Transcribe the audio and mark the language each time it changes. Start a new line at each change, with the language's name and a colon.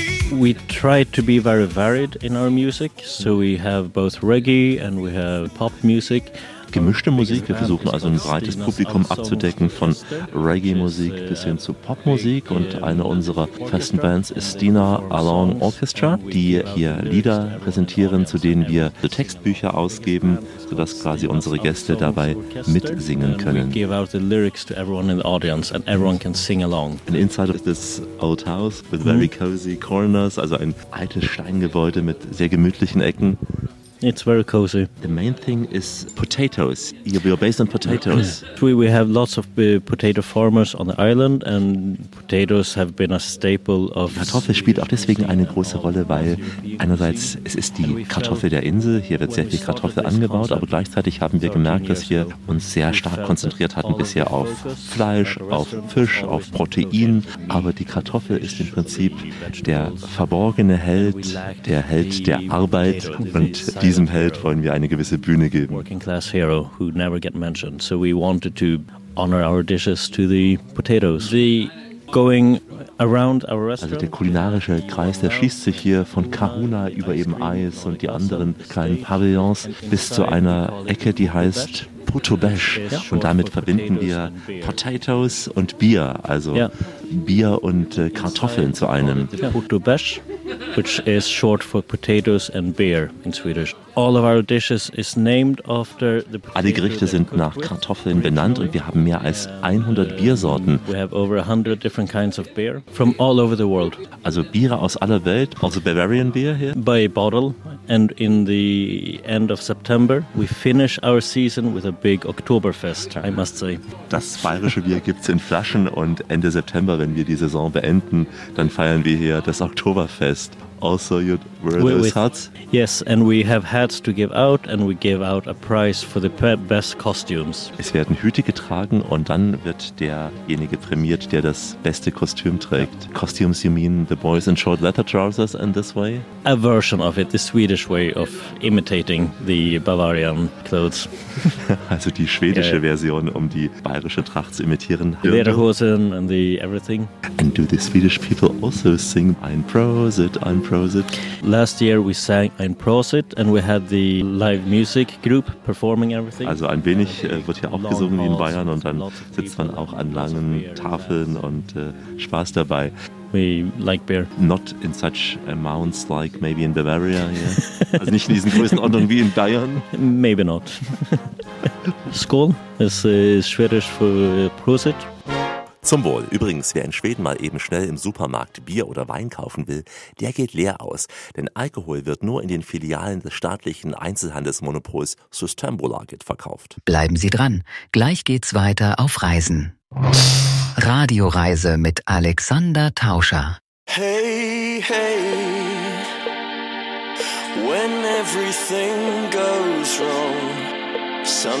English: We try to be very varied in our music, so we have both reggae and we have pop music.
German: Gemischte Musik, wir versuchen also ein breites Publikum abzudecken, von Reggae-Musik bis hin zu Popmusik. Und eine unserer festen Bands ist Dina Along Orchestra, die hier Lieder präsentieren, zu denen wir Textbücher ausgeben, sodass quasi unsere Gäste dabei mitsingen können.
English: An inside of this old house with very cozy corners,
German: also ein altes Steingebäude mit sehr gemütlichen Ecken.
English: It's very cozy. The main thing is potatoes. You're based on potatoes. We have lots of potato farmers on the island, and potatoes have been a staple of.
German: Kartoffel spielt auch deswegen eine große Rolle, weil einerseits es ist die Kartoffel der Insel. Hier wird sehr viel Kartoffel angebaut, aber gleichzeitig haben wir gemerkt, dass wir uns sehr stark konzentriert hatten bisher auf Fleisch, auf Fisch, auf Protein. Aber die Kartoffel ist im Prinzip der verborgene Held, der Held der Arbeit, und diesem Held wollen wir eine gewisse Bühne geben.
English: Working class hero who never get mentioned. So we wanted to honor our dishes to the potatoes. The going around our restaurant.
German: Also der kulinarische Kreis, der schließt sich hier von Kahuna über eben Eis und die anderen kleinen Pavillons bis zu einer Ecke, die heißt Putobesch. Und damit verbinden wir Potatoes und Bier, also Bier und Kartoffeln zu einem. Putobesch.
English: Which is short for potatoes and beer in Swedish. All of our dishes is named after the potato.
German: Alle Gerichte sind nach Kartoffeln benannt, und wir haben mehr als 100 Biersorten.
English: We have over 100 different kinds of beer from all over the world.
German: Also Biere aus aller Welt, also
English: Bavarian beer here. By bottle, and in the end of September we finish our season with a big Oktoberfest, I must say.
German: Das bayerische Bier gibt's in Flaschen, und Ende September, wenn wir die Saison beenden, dann feiern wir hier das Oktoberfest.
English: also you'd wear those hats? Yes, and we have hats to give out, and we give out a prize for the best costumes.
German: Es werden Hüte getragen und dann wird derjenige prämiert, der das beste Kostüm trägt.
English: Yeah. Costumes, you mean the boys in short leather trousers in this way? A version of it, the Swedish way of imitating the Bavarian clothes.
German: Also die schwedische Version, um die bayerische Tracht zu imitieren.
English: Lederhosen and the everything. And do the Swedish people also sing Ein Prosit, Ein Prosit? Last year we sang Ein Prosit, and we had the live music group performing everything.
German: Also ein wenig wird hier auch gesungen wie in Bayern und dann sitzt man auch an langen Tafeln und Spaß dabei.
English: We like beer. Not in such amounts like maybe in Bavaria. Yeah.
German: Also nicht in diesen Größenordnungen wie in Bayern.
English: Maybe not.
German: Skål ist schwedisch für Prosit. Zum Wohl. Übrigens, wer in Schweden mal eben schnell im Supermarkt Bier oder Wein kaufen will, der geht leer aus. Denn Alkohol wird nur in den Filialen des staatlichen Einzelhandelsmonopols Systembolaget verkauft. Bleiben Sie dran. Gleich geht's weiter auf Reisen. Radioreise mit Alexander Tauscher.
English: Hey, hey, when everything goes wrong, sometimes